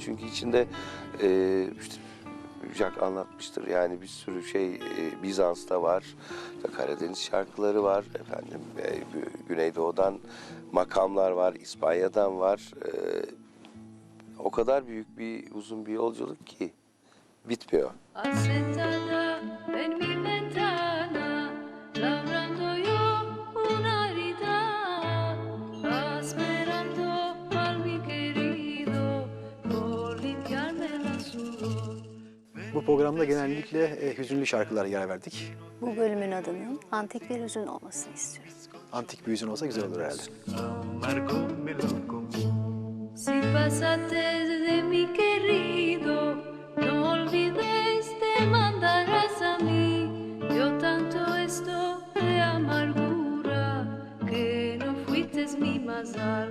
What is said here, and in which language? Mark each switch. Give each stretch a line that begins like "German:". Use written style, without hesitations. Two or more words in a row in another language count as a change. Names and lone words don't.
Turkish: Çünkü içinde işte Jack anlatmıştır. Yani bir sürü şey Bizans'ta var. Karadeniz şarkıları var. Efendim Güneydoğu'dan makamlar var. İspanya'dan var. O kadar büyük bir uzun bir yolculuk ki bitmiyor.
Ladino: Asentada en mi ventana, labrando yo una herida, esperando al mi querido por limpiarme la sudor.
Turkish: Bu programda genellikle hüzünlü şarkılara yer verdik. Bu bölümün adının antik bir hüzün olmasını istiyoruz. Antik bir hüzün olsa güzel olur herhalde.
Ladino: Si pasaste de mi querido, no olvides de mandarás a mí. Yo tanto esto de amargura que no fuiste mi mazal.